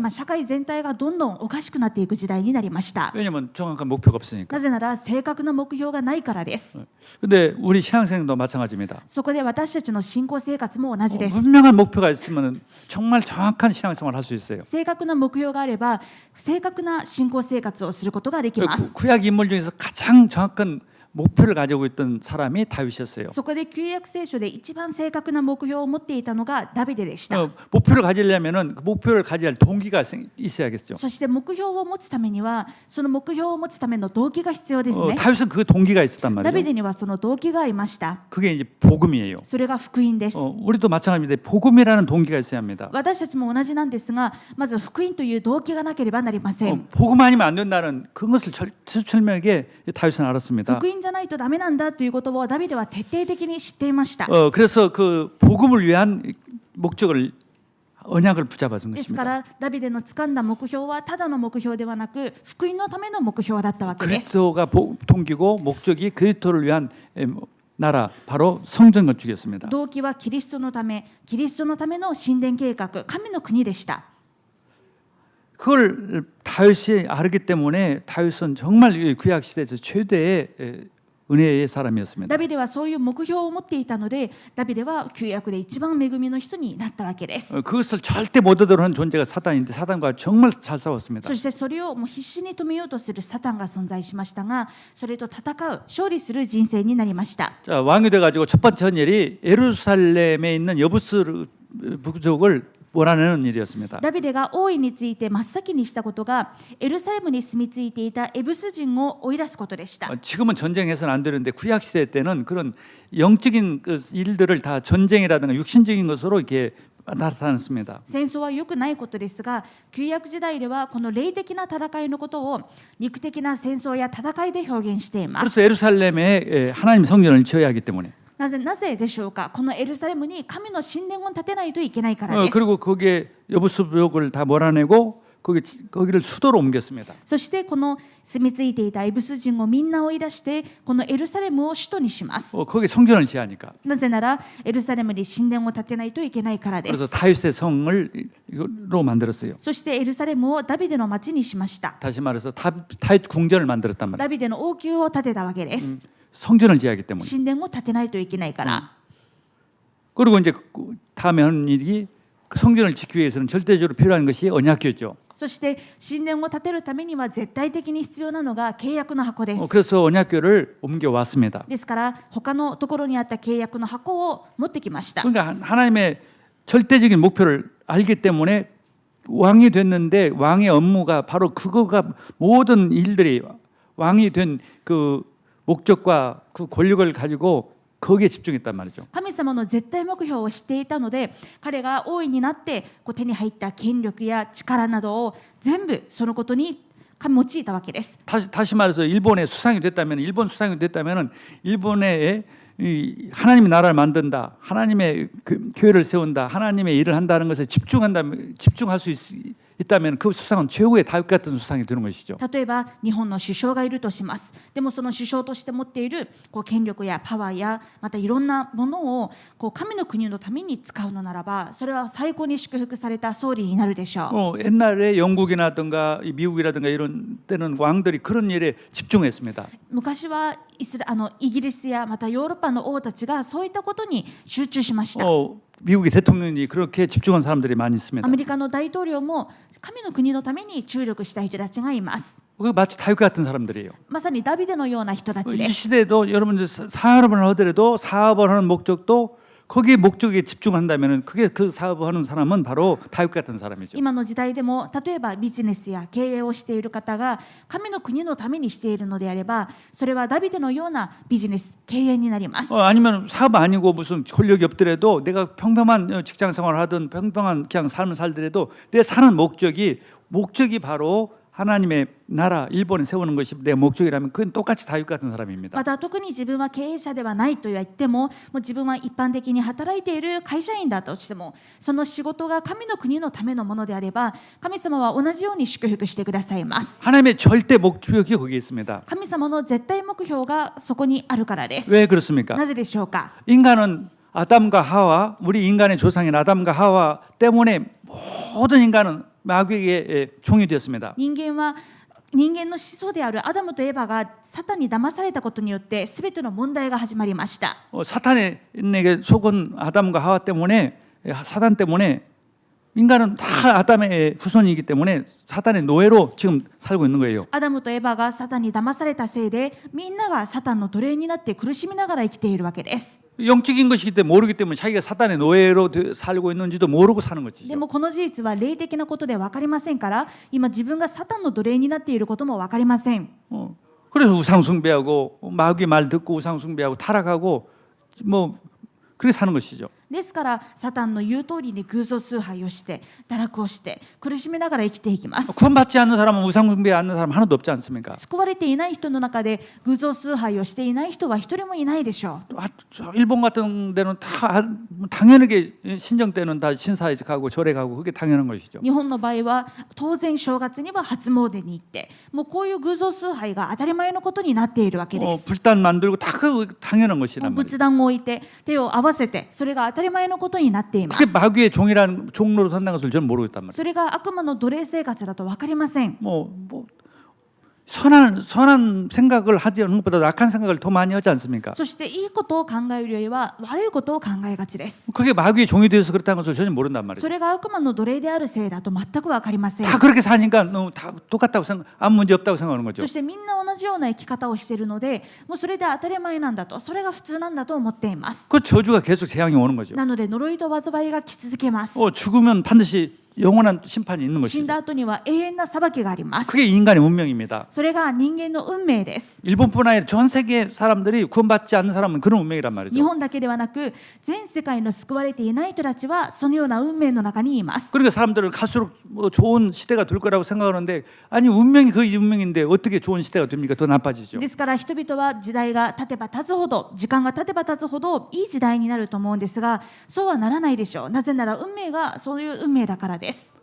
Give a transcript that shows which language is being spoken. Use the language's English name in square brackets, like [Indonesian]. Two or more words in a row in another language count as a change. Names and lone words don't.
[Japanese] 社会全体がどんどんおかしくなっていく時代になりました。 [Korean] 왜냐하면 정확한 목표가 없으니까. [Japanese] なぜなら正確な目標がないからです。 [Korean] 근데 우리 신앙생도 마찬가지입니다. [Japanese] そこで私たちの信仰生活も同じです。 [Korean] 분명한 목표가 있으면 정말 정확한 신앙생활을 할 수 있어요. [Japanese] 正確な目標があれば正確な信仰生活をすることができます。 [Korean] 구약 인물 중에서 가장 정확한 목표를 가지고 있던 사람이 다윗이었어요. [Japanese] そこで旧約聖書で一番正確な目標を持っていたのがダビデでした。 [Korean] 목표를 가지려면은 그 목표를 가져야 할 동기가 있어야겠죠. [Japanese] そして目標を持つためにはその目標を持つための動機が必要ですね。 [Korean] 다윗은 그 동기가 있었단 [Japanese] ダビ [Korean] 말이에요. [Japanese] デにはその動機がありました。 [Korean] 그게 이제 복음이에요. [Japanese] それが福音です。 [Korean] 우리도 마찬가지인데 복음이라는 동기가 있어야 합니다. [Japanese] 私たちも同じなんですが、まず福音という動機がなければなりません。 [Korean] 복음 아니면 안 된다는 그것을 철저하게 다윗은 알았습니다. [Japanese] 福音じゃないとダメなんだということをダビデは徹底的に知っていました。 [Korean] 그래서 그 복음을 위한 목적을 언약을 붙잡아준 [Japanese] ですか [Korean] 것입니다. [Japanese] らダビデの掴んだ目標はただの目標ではなく福音のための目標だったわけです。 [Korean] 그리스도가 동기고 목적이 그리스도를 위한 나라 바로 성전 건축이었습니다. [Japanese] 動機はキリストのための神殿計画、神の国でした。 [Korean] 그걸 다윗이 알기 때문에 다윗은 정말 구약 시대에서 최대의 은혜의 사람이었습니다. [Japanese] ダビデはそういう目標を持っていたので、ダビデは旧約で一番恵みの人になったわけです。 [Korean] 그것을 절대 못 얻으려 하는 존재가 사단인데 사단과 정말 잘 싸웠습니다. [Japanese] そしてそれをもう必死に止めようとするサタンが存在しましたが、それと戦う、勝利する人生になりました。 [Korean] 자, 왕이 돼가지고 첫 번째 한 일이 예루살렘에 있는 여부스 부족을 몰아내는 일이었습니다. [Japanese] ダビデが王位について真っ先にしたことがエルサレムに住み着いていたエブス人を追い出すことでした。 [Korean] 지금은 전쟁해서는 안 되는데 구약 시대 때는 그런 영적인 그 일들을 다 전쟁이라든가 육신적인 것으로 이렇게 나타났습니다. [Japanese] 戦争は良くないことですが、旧約時代ではこの霊的な戦いのことを肉的な戦争や戦いで表現しています。 [Korean] 그래서 예루살렘에 하나님 성전을 지어야 하기 때문에 [Japanese] なぜでしょうか。このエルサレムに神の神殿を建てないといけないからです。 [Korean] 그리고 거기에 여부스족을 다 몰아내고 거기를 수도로 옮겼습니다. [Japanese] そしてこの住み着いていたエブス人をみんな追い出してこのエルサレムを首都にします。 [Korean] 거기에 성전을 지어야 하니까. [Japanese] なぜならエルサレムに神殿を建てないといけないからで [Korean] 그래서 [Japanese] す。 [Korean] 다윗의 성을로 만들었어요. [Japanese] そしてエルサレムをダビデの町にしました。 [Korean] 다시 말해서 다윗 궁전을 만들었단 말이에요. [Japanese] ダビデの王宮を建てたわけです。 [Korean] 성전을 지어야 하기 때문에. [Japanese] 神殿を建てないといけないから。 [Korean] 그리고 이제 다음에 하는 일이 그 성전을 지키기 위해서는 절대적으로 필요한 것이 언약궤죠. [Japanese] そして神殿を建てるためには絶対的に必要なのが契約の箱です。 [Korean] 그래서 언약궤를 옮겨 왔습니다. [Japanese] ですから他のところにあった契約の箱を持ってきました。 [Korean] 그러니까 하나님의 절대적인 목표를 알기 때문에 왕이 됐는데 왕의 업무가 바로 그거가 모든 일들이 왕이 된 그 목적과 그 권력을 가지고 거기에 집중했단 말이죠. [Japanese] 神様の絶対目標を知っていたので、彼が王位になって手に入った権力や力などを全部そのことに用いたわけです。 [Korean] 다시 말해서 일본의 수상이 됐다면 일본 수상이 됐다면은 일본의 하나님의 나라를 만든다, 하나님의 교회를 세운다, 하나님의 일을 한다는 것에 집중할 수 있다면 그 수상은 최고의 다윗 같은 수상이 되는 것이죠. [Japanese] 例えば日本の首相がいるとします。でもその首相として持っている権力やパワーやまたいろんなものを神の国のために使うのならば、それは最高に祝福された総理になるでしょう。 [Korean] 옛날에 영국이라든가 미국이라든가 이런 때는 왕들이 그런 일에 집중했습니다. [Japanese] 昔はイギリスやまたヨーロッパの王たちがそういったことに集中しました。 [Korean] 미국의 대통령이 그렇게 집중한 사람들이 많이 있습니다. [Japanese] アメリカの大統領も神の国のために注力した人たちがいます。 [Korean] 그 마치 다윗 같은 사람들이에요. [Japanese] まさにダビデのような人たちで [Korean] 이 [Japanese] す。 [Korean] 시대에도 여러분들 사업을 하더라도 사업을 하는 목적도 거기에 목적에 집중한다면은 그게 그 사업하는 사람은 바로 다윗 같은 사람이죠. [Japanese] 今の時代でも例えばビジネスや経営をしている方が神の国のためにしているのであれば、それはダビデのようなビジネス経営になります。 [Korean] 아니면 사업 아니고 무슨 권력이 없더라도 내가 평범한 직장 생활을 하든 평범한 그냥 삶을 살더라도 내 사는 목적이 바로 하나님의 나라 일본에 세우는 것이 내 목적이라면 그건 똑같이 다윗 같은 사람입니다. [Japanese] また特に自分は経営者ではないと言っても、もう自分は一般的に働いている会社員だとしても、その仕事が神の国のためのものであれば、神様は同じように祝福してくださいます。 [Korean] 하나님의 절대 목적이 거기에 있습니다. [Japanese] 神様の絶対目標がそこにあるからです。 [Korean] 왜 그렇습니까? [Japanese] なぜでしょうか。 [Korean] 인간은 아담과 하와, 우리 인간의 조상인 아담과 하와 때문에 모든 인간은 마귀에게 종이 되었습니다. [Japanese] 人間の始祖であるアダムとエバがサタンに騙されたことによって全ての問題が始まりました。 [Korean] 사탄에게 속은 아담과 하와 때문에 사단 때문에 인간은 다 아담의 후손이기 때문에 사탄의 노예로 지금 살고 있는 거예요. [Japanese] アダムとエバがサタンに騙されたせいで、みんながサタンの奴隷になって苦しみながら生きているわけです。 [Korean] 영적인 것이기 때문에 모르기 때문에 자기가 사탄의 노예로 살고 있는지도 모르고 사는 것이죠. [Japanese] でもこの事実は霊的なことで分かりませんから、今自分がサタンの奴隷になっていることも分かりません。 [Korean] 그래서 우상 숭배하고 마귀 말 듣고 우상 숭배하고 타락하고 뭐 그렇게 사는 것이죠. [Japanese] ですからサタンの言う通りに偶像崇拝をして堕落をして苦しみながら生きていきます。 [Korean] 구원받지 않는 사람은 우상 숭배 않는 사람 하나도 없지 않습니까? [Japanese] 救われていない人の中で偶像崇拝をしていない人は一人もいないでしょう。 [Korean] 일본 같은 데는 다 당연하게 신정 때는 다 신사에 가고 절에 가고 그게 당연한 것이죠. [Japanese] 日本の場合は当然正月には初詣に行って、もうこういう偶像崇拝が当たり前のことになっているわけです。 [Korean] 불단 만들고 다 그 당연한 것이란 말이에요. [Japanese] 仏壇を置いて手を合わせて、それが当たり前のことになっていま [Korean] 그게 [Japanese] す。 [Korean] 마귀의 종이라는 종로로 산다는 것을 저는 모르겠단 말이에요. [Japanese] それが悪魔の奴隷生活だと分かりません。 [Korean] 뭐 선한 생각을 하지 않는 것보다 악한 생각을 더 많이 하지 않습니까? [Japanese] そしていいことを考えるよりは悪いことを考えがちです。 [Korean] 그게 마귀의 종이 되어서 그렇다는 것을 전혀 모른단 말이에요. [Japanese] それが悪魔の奴隷であるせいだと全く分かりません。 [Korean] 다 그렇게 사니까 다 똑같다고 생각, 아무 문제 없다고 생각하는 [Japanese] そ [Korean] 거죠. [Japanese] してみんな同じような生き方をしているので、もうそれで当たり前なんだと、それが普通なんだと思っています。 [Korean] 그 저주가 계속 재앙이 오는 거죠. [Japanese] なので呪いと災いが来続けます。 [Korean] 죽으면 반드시 영원한 심판이 있는 [Japanese] 死ん [Korean] 것이죠. [Japanese] だ後には永遠な裁きがあります。 [Korean] 그게 인간의 운명입니다. [Japanese] それが人間の運命です。 [Korean] 일본뿐 아니라 전 세계 사람들이 구원받지 않는 사람은 그런 운명이란 [Japanese] 日 [Korean] 말이죠. [Japanese] 本だけではなく全世界の救われていない人たちはそのような運命の中にいます。 [Korean] 그러니까 사람들은 갈수록 좋은 시대가 될 거라고 생각하는데 아니 운명이 그 운명인데 어떻게 좋은 시대가 됩니까? 더 나빠지죠. [Japanese] ですから人々は時代が経てば経つほど、時間が経てば経つほどいい時代になると思うんですが、そうはならないでしょう。なぜなら運命がそういう運命だからです。